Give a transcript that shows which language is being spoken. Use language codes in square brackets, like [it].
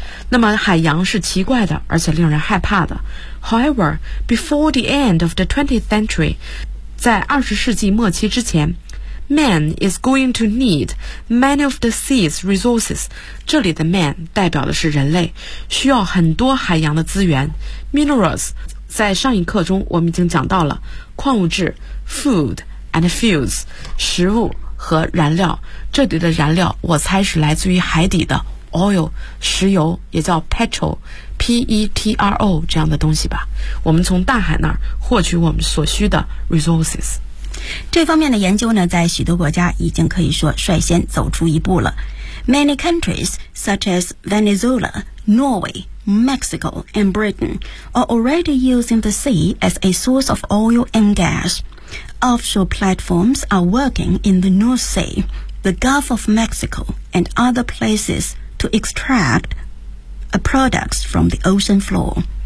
[zh] 那么海洋是奇怪的，而且令人害怕的。 [en] However, before the end of the 20th century, [zh] 在二十世纪末期之前， [en] Man is going to need many of the sea's resources. [zh] 这里的 man 代表的是人类，需要很多海洋的资源。 Minerals 在上一课中我们已经讲到了，矿物质 [en] food and fuels [zh] 食物和燃料。这里的燃料我猜是来自于海底的 oil 石油，也叫 petrol， P PETRO 这样的东西吧，我们从大海那儿获取我们所需的 resources。这方面的研究呢，在许多国家已经可以说率先走出一步了。 [en] Many countries such as Venezuela, Norway, Mexico and Britain are already using the sea as a source of oil and gas. Offshore platforms are working in the North Sea, the Gulf of Mexico and other placesTo extract products from the ocean floor.